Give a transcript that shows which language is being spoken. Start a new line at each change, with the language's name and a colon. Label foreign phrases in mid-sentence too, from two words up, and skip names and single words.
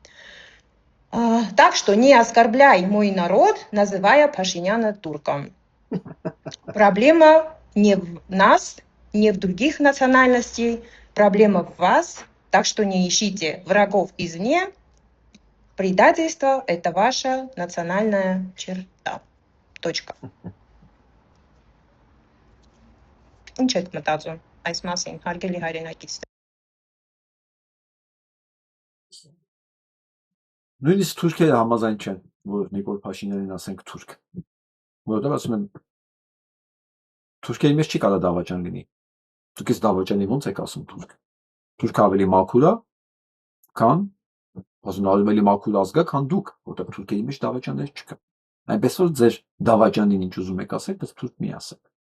Russian: Так что не оскорбляй мой народ, называя Пашиняна турком. Проблема не в нас, не в других национальностей, проблема в вас, так что не ищите врагов извне. Предательство – это ваша национальная черта. Точка.
Armenian: Ինչ եք մտածում այս մասին, հարգելի հայրենակիցներ։ Նույնիսկ թուրքերը համաձայն չեն, որ Նիկոլ Փաշինյանին ասենք թուրք։ Որովհետև ասում են թուրքերի մեջ չի կարող դավաճան լինի։ Դուք ես դավաճանի ո՞նց եք ասում թուրք։ Թուրքը ավելի մաքուր է, քան ասում ավելի մաքուր ազգ է, քան դուք, որովհետև թուրքերի մեջ դավաճաններ չկա։ Այնպես որ ձեր դավաճանին ինչ ուզում եք ասեք, բայց թուրք մի ասեք։